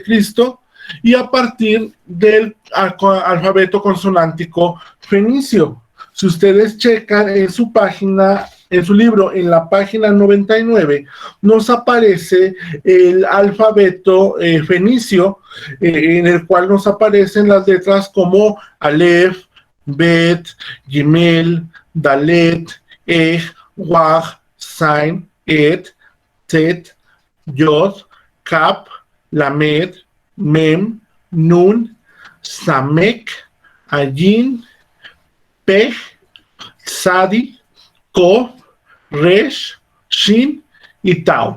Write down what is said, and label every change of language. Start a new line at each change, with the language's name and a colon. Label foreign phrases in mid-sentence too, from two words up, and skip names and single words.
Spanish: y a partir del alfabeto consonántico fenicio. Si ustedes checan en su página, en su libro, en la página 99, nos aparece el alfabeto fenicio, en el cual nos aparecen las letras como Aleph, Bet, Gimel, Dalet, Waj, Zain, Et, Tet, Yod, Kaf, Lamed, Mem, Nun, Samek, Ayin, Pej, Sadi, Kof, Resh, Shin y Tau.